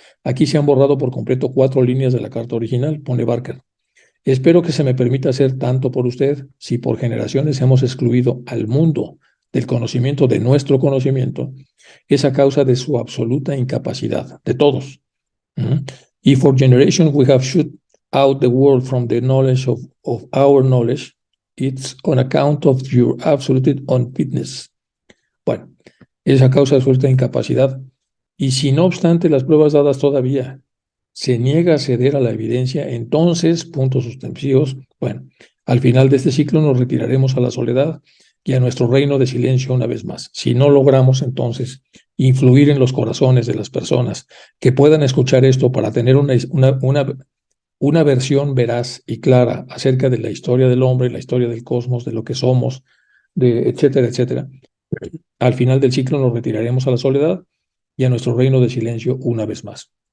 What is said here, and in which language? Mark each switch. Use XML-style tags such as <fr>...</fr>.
<es>Aquí se han borrado por completo 4 líneas de la carta original, pone Barker. Espero que se me permita hacer tanto por usted, si por generaciones hemos excluido al mundo del conocimiento de nuestro conocimiento, es a causa de su absoluta incapacidad, de todos.</es> <en>Y for generations we have shut out the world from the knowledge of our knowledge, it's on account of your absolute unfitness.</en> <es>Bueno, es a causa de su absoluta incapacidad. Y si no obstante las pruebas dadas todavía se niega a ceder a la evidencia, entonces, puntos suspensivos, bueno, al final de este ciclo nos retiraremos a la soledad, y a nuestro reino de silencio una vez más. Si no logramos entonces influir en los corazones de las personas que puedan escuchar esto para tener una versión veraz y clara acerca de la historia del hombre, la historia del cosmos, de lo que somos, de etcétera, etcétera, al final del ciclo nos retiraremos a la soledad y a nuestro reino de silencio una vez más.</es>